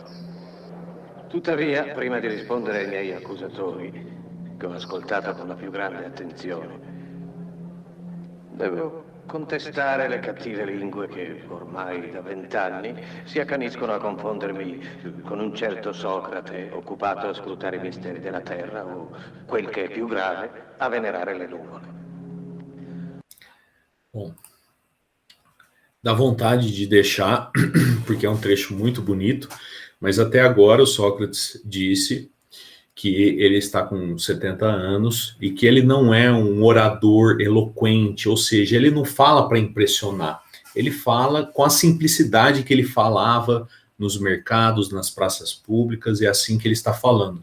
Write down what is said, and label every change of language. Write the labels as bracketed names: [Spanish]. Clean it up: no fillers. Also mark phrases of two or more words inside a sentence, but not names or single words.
[Italian] Tuttavia, prima di rispondere ai miei accusatori, che ho ascoltato con la più grande attenzione, devo contestare le cattive lingue che ormai da 20 anni si accaniscono a confondermi con un certo Socrate occupato a scrutare i misteri della terra o, quel che è più grave, a venerare le nuvole. [Portuguese] Bom, dá vontade de deixar, porque é um trecho muito bonito, mas até agora o Sócrates disse que ele está com 70 anos e que ele não é um orador eloquente, ou seja, ele não fala para impressionar, ele fala com a simplicidade que ele falava nos mercados, nas praças públicas, é assim que ele está falando.